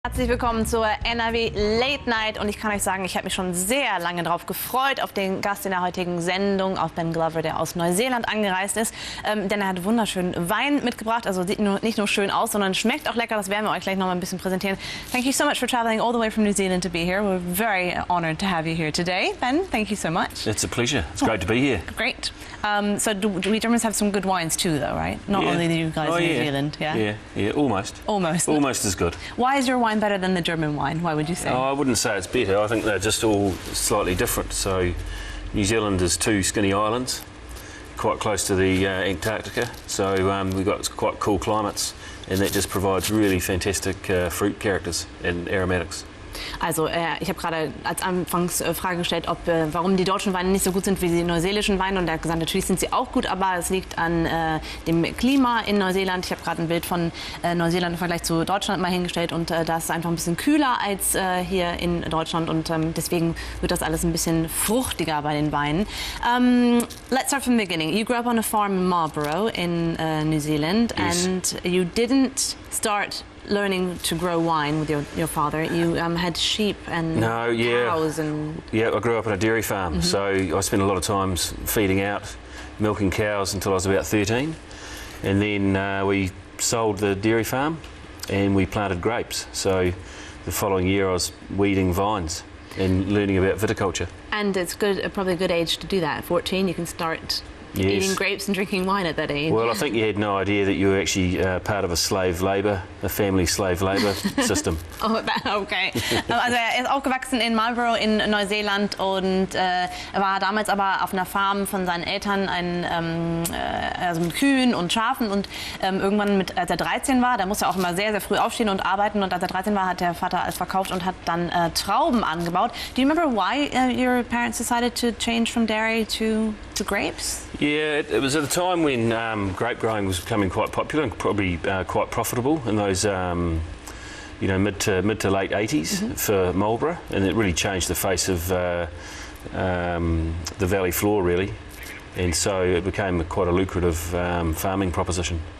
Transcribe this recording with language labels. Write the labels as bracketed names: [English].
[German] Herzlich willkommen zur NRW Late Night und ich kann euch sagen, ich habe mich schon sehr lange darauf gefreut, auf den Gast in der heutigen Sendung, auf Ben Glover, der aus Neuseeland angereist ist, denn er hat wunderschönen Wein mitgebracht, also sieht nicht nur schön aus, sondern schmeckt auch lecker, das werden wir euch gleich noch mal ein bisschen präsentieren. [English] Thank you so much for traveling all the way from New Zealand to be here. We're very honored to have you here today. Ben, thank you so much. It's a pleasure. It's great to be here. Great. So do we Germans have some good wines too, though, right? Not only you guys in New Zealand, Yeah, almost. Almost. Almost as good. Why is your wine better than the German wine? Why would you say? Oh, I wouldn't say it's better. I think they're just all slightly different. So New Zealand is two skinny islands, quite close to the Antarctica. So we've got quite cool climates, and that just provides really fantastic fruit characters and aromatics. [German] Also ich habe gerade als Anfangsfrage gestellt, warum die deutschen Weine nicht so gut sind wie die neuseelischen Weine, und er hat gesagt, natürlich sind sie auch gut, aber es liegt an dem Klima in Neuseeland. Ich habe gerade ein Bild von Neuseeland im Vergleich zu Deutschland mal hingestellt, und da ist es einfach ein bisschen kühler als hier in Deutschland, und deswegen wird das alles ein bisschen fruchtiger bei den Weinen. [English] Let's start from the beginning. You grew up on a farm in Marlborough in New Zealand, yes. And you didn't start learning to grow wine with your father. You had sheep and cows and... Yeah, I grew up on a dairy farm, so I spent a lot of times feeding out, milking cows until I was about 13. And then we sold the dairy farm and we planted grapes. So the following year I was weeding vines and learning about viticulture. And it's probably a good age to do that. At 14 you can start eating grapes and drinking wine at that age. Well, I think you had no idea that you were actually part of a family slave labour system. Oh, okay. [German] Also er ist aufgewachsen in Marlborough in Neuseeland und war damals aber auf einer Farm von seinen Eltern, also mit Kühen und Schafen, und irgendwann, als er 13 war, da musste er auch immer sehr, sehr früh aufstehen und arbeiten, und als er 13 war, hat der Vater alles verkauft und hat dann Trauben angebaut. [English] Do you remember why your parents decided to change from dairy to grapes? Yeah, it was at a time when grape growing was becoming quite popular and probably quite profitable in those mid to late 80s for Marlborough, and it really changed the face of the valley floor, really, and so it became quite a lucrative farming proposition.